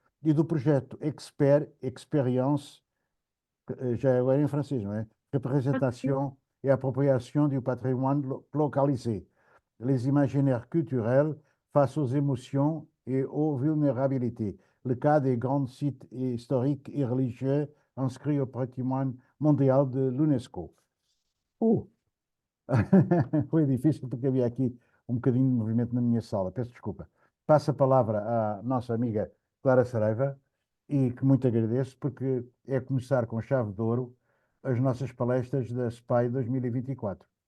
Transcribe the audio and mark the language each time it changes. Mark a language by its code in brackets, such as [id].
[pt] E do projeto Experience, já é agora em francês, não é? [fr] Représentation et appropriation du patrimoine localisé. Les imaginaires culturels face aux émotions et aux vulnérabilités. Le cas des grands sites historiques et religieux inscrits au patrimoine mondial de l'UNESCO. [pt] Uh, Foi difícil porque havia aqui um bocadinho de movimento na minha sala. Peço desculpa. Passo a palavra à nossa amiga Clara Saraiva e que muito agradeço porque é começar com chave de ouro as nossas palestras da SPAI 2024.